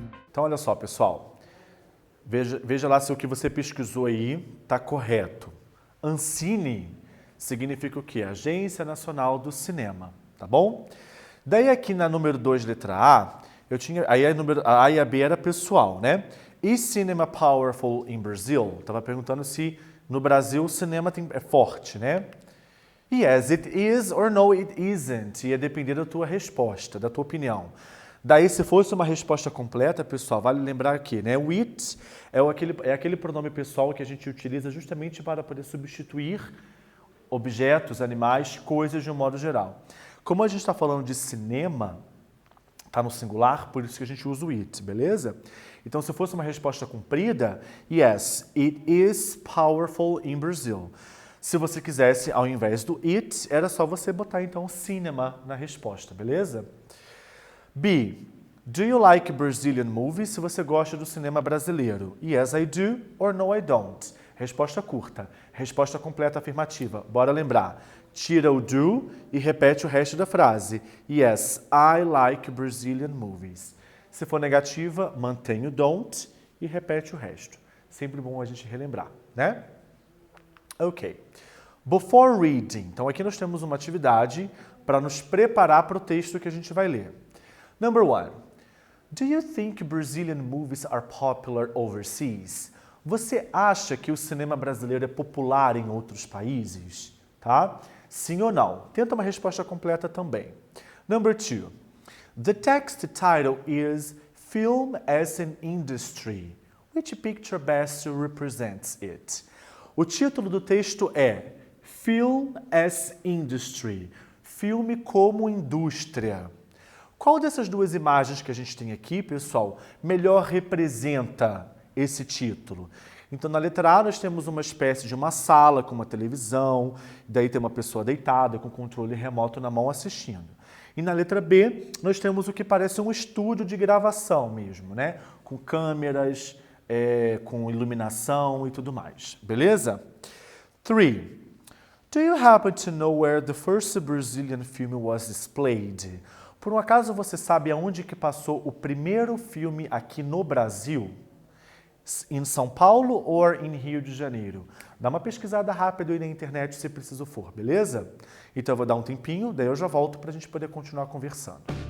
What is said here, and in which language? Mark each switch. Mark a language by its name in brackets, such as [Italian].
[Portuguese] Então, olha só, pessoal. Veja lá se o que você pesquisou aí está correto. Ancine significa o quê? Agência Nacional do Cinema, tá bom? Daí aqui na número 2, letra A, eu tinha, aí a A e a B era pessoal, né? [English] Is cinema powerful in Brazil? [Portuguese] Estava perguntando se no Brasil o cinema é forte, né? [English] Yes, it is or no, it isn't. [Portuguese] Ia depender da tua resposta, da tua opinião. Daí, se fosse uma resposta completa, pessoal, vale lembrar aqui, né? O it é aquele pronome pessoal que a gente utiliza justamente para poder substituir objetos, animais, coisas de um modo geral. Como a gente está falando de cinema, está no singular, por isso que a gente usa o it, beleza? Então, se fosse uma resposta comprida, [English] yes, it is powerful in Brazil. [Portuguese] Se você quisesse, ao invés do it, era só você botar, então, cinema na resposta, beleza? B. [English] Do you like Brazilian movies? [Portuguese] Se você gosta do cinema brasileiro. [English] Yes, I do, or no, I don't. [Portuguese] Resposta curta. Resposta completa afirmativa. Bora lembrar. Tira o do e repete o resto da frase. [English] Yes, I like Brazilian movies. [Portuguese] Se for negativa, mantém o don't e repete o resto. Sempre bom a gente relembrar, né? Ok. [English] Before reading. [Portuguese] Então, aqui nós temos uma atividade para nos preparar para o texto que a gente vai ler. [English] Number 1. Do you think Brazilian movies are popular overseas? [Portuguese] Você acha que o cinema brasileiro é popular em outros países? Tá? Sim ou não? Tenta uma resposta completa também. [English] Number 2. The text title is Film as an Industry. Which picture best represents it? [Portuguese] O título do texto é Film as Industry. Filme como indústria. Qual dessas duas imagens que a gente tem aqui, pessoal, melhor representa esse título? Então, na letra A, nós temos uma espécie de uma sala com uma televisão, daí tem uma pessoa deitada com controle remoto na mão assistindo. E na letra B, nós temos o que parece um estúdio de gravação mesmo, né? Com câmeras, com iluminação e tudo mais. Beleza? 3. [English] Do you happen to know where the first Brazilian film was displayed? [Portuguese] Por um acaso você sabe aonde que passou o primeiro filme aqui no Brasil? Em São Paulo ou em Rio de Janeiro? Dá uma pesquisada rápida aí na internet se preciso for, beleza? Então eu vou dar um tempinho, daí eu já volto para a gente poder continuar conversando.